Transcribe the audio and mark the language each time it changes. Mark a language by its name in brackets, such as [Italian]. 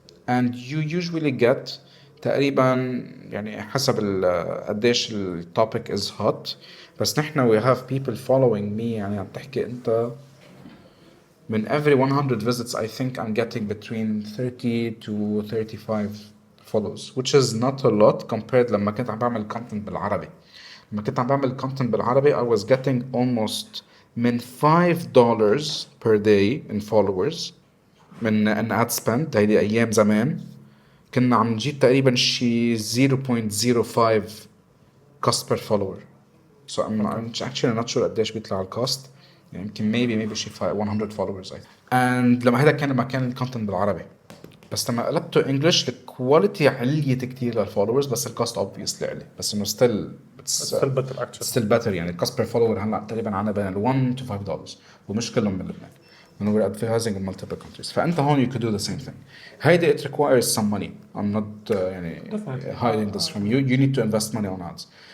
[English] And you usually get [Arabic] تقريبا يعني حسب قديش [English] التوبيك is hot [Arabic] بس نحن [English] we have people following me [Arabic] يعني عم تحكي انت من [English] every 100 visits I think I'm getting between 30 to 35 follows which is not a lot compared [Arabic] لما كنت عم بعمل [English] content [Arabic] بالعربي. لما كنت عم بعمل [English] content [Arabic] بالعربي [English] I was getting almost [Arabic] من [English] $5 per day in followers من an ad spend. [Arabic] هيدي أيام زمان كنا عم نجيب تقريبا شي 0.05 cost per follower. [English] So I'm actually not sure [Arabic] قديش بيطلع الكوست يعني يمكن [English] maybe [Arabic] شي [English] 100 followers I think. [Arabic] And لما هذا كان لما كان الكونتنت بالعربي بس لما قلبته انجلش الكواليتي عليت كتير للفولورز بس الكوست obviously علي بس انه still [English] better actually. still better [Arabic] يعني الكوست [English] per follower [Arabic] هلا تقريبا عنا بين $1 to $5 ومش كلهم من لبنان. [English] when we're advertising in multiple countries. [Arabic] فأنت هون [English] you could do the same thing. [Arabic] هيدا [English] it requires some money. I'm not [Arabic] يعني [English] hiding this from you. You need to invest money on ads.